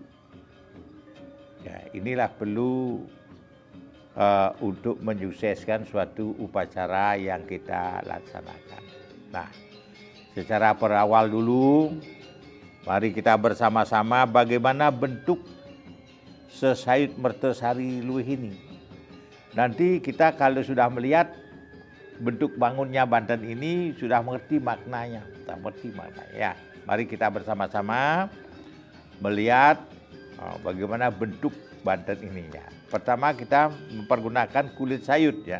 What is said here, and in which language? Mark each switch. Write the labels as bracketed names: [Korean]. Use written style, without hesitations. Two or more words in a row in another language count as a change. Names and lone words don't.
[Indonesian] Ya, inilah perlu untuk menyukseskan suatu upacara yang kita laksanakan. Nah, secara berawal dulu, mari kita bersama-sama bagaimana bentuk sesayut mertesari luih ini. Nanti kita kalau sudah melihat bentuk bangunnya Banten ini sudah mengerti maknanya. Ya, mari kita bersama-sama melihat bagaimana bentuk Banten ini ya. Pertama kita mempergunakan kulit sayut ya.